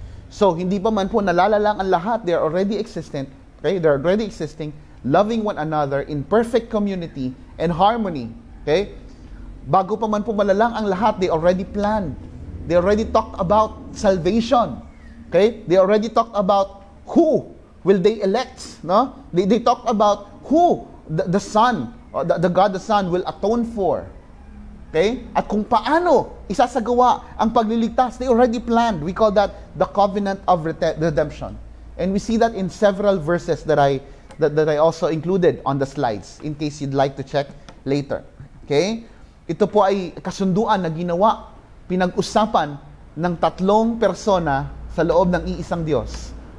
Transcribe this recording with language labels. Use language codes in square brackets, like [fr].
[tl] So, hindi pa man po nalalalang ang lahat. [en] They are already existent. Okay? They are already existing, loving one another in perfect community and harmony. Okay? [tl] Bago pa man po malalang ang lahat, [en] they already planned. They already talked about salvation. Okay? They already talked about who will they elect. No? They talked about who the Son, the God the Son will atone for. Okay? [tl] At kung paano isasagawa ang pagliligtas, [en] they already planned. We call that the covenant of redemption. And we see that in several verses that I also included on the slides, in case you'd like to check later. Okay? [tl] Ito po ay kasunduan na ginawa, pinag-usapan ng 3 persona sa loob ng iisang Diyos.